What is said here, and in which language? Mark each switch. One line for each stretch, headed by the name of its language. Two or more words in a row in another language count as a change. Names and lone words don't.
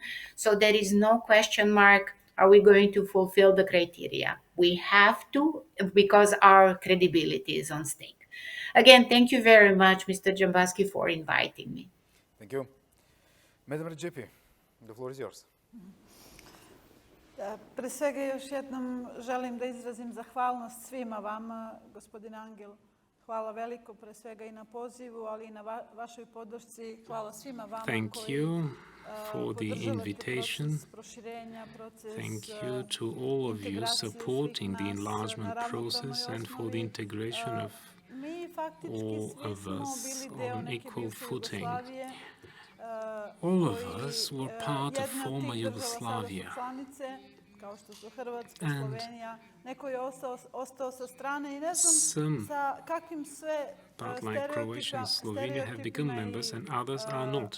English: So there is no question mark. Are we going to fulfill the criteria? We have to, because our credibility is on stake. Again, thank you very much, Mr. Dzhambazki, for inviting me. Thank you. Madam Redzepi, the floor is yours.
Serbian: Pre svega još jednom želim da izrazim zahvalnost svima vama, gospodine Angel. Hvala veliko pre svega i na pozivu, ali i na vašoj podršci. Hvala svima vama
English: Thank you for the invitation. Thank you to all of you supporting the enlargement process and for the integration of all of us on equal footing. All of us were part of former Yugoslavia, and some, part like Croatia and Slovenia, have become members and others are not.